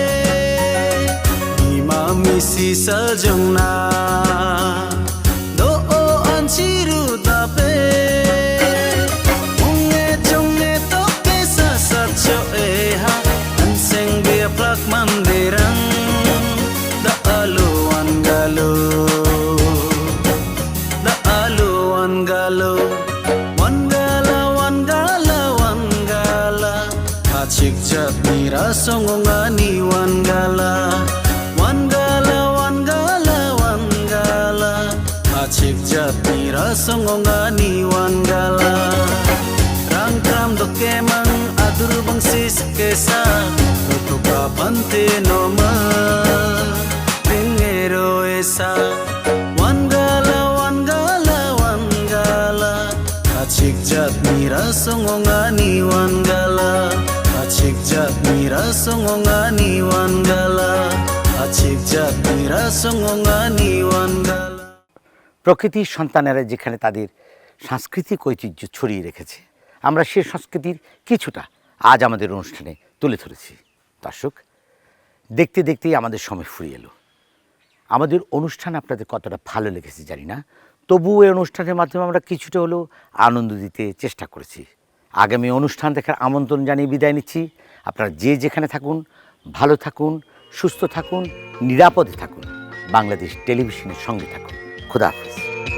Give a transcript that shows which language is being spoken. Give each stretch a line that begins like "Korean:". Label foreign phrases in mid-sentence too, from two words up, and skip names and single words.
Garo: imami sisa jongna do o anchiru dape unge jonge to kesa sacho eha anseng dia plak mandirang da alu angalo da alu angalo Hachik jatni rasongongani wangala Wangala, wangala, wangala Hachik jatni rasongongani wangala Rangkam do kemang adur bangsis kesa Tutuka pante noma Ringero esa Wangala, wangala, wangala Hachik jatni rasongongani wangala Achik jatni rasongongani wangala Achik jatni rasongongani wangala
Bangla: প্রকৃতির সন্তানেরা যেখানে তাদের সাংস্কৃতিক ঐতিহ্য ছড়িয়ে রেখেছে আমরা সেই সংস্কৃতির কিছুটা আজ আমাদের অনুষ্ঠানে তুলে ধরেছি দর্শক দেখতে দেখতেই আমাদের সময় ফুরিয়ে এলো আমাদের অনুষ্ঠান আপনাদের কতটা ভালো লেগেছে জানি না তবুও এই অনুষ্ঠানের মাধ্যমে আমরা কিছুটা হলেও আনন্দ দিতে চেষ্টা করেছি আগামী অনুষ্ঠান দেখার আমন্ত্রণ জানিয়ে বিদায় নিচ্ছি আপনারা যে যেখানে থাকুন ভালো থাকুন সুস্থ থাকুন নিরাপদে থাকুন বাংলাদেশ টেলিভিশনের সঙ্গে থাকুন খুদা হাফেজ